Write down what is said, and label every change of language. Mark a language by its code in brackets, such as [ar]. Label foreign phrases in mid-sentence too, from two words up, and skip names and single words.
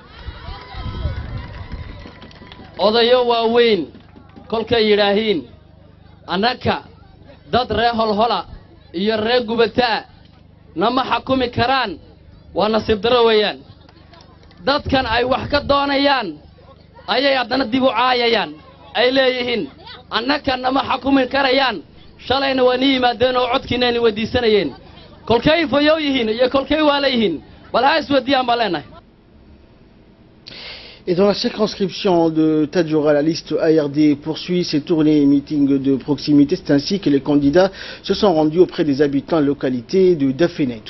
[so] odayo waaweyn kolkay yidhaahiin annaka dad ree holhola iyo ree gubataa nama xakumi karaan waa nasiib darro weeyaan dadkan ay wax ka doonayaan ayay haddana dib u caayayaan ay leeyihiin annaka nama xakumi karayaan shalayna waa ni yimaadeen oo codkiinayna weydiisanayeen kolkay fayow yihiin iyo kolkay waa leeyihiin bal ha isweydiiyaan baa leenahay. [fr] Et dans la circonscription de Tadjoura, la liste ARD poursuit ses tournées et meetings de proximité. C'est ainsi que les candidats se sont rendus auprès des habitants de la localité de Dafenetou.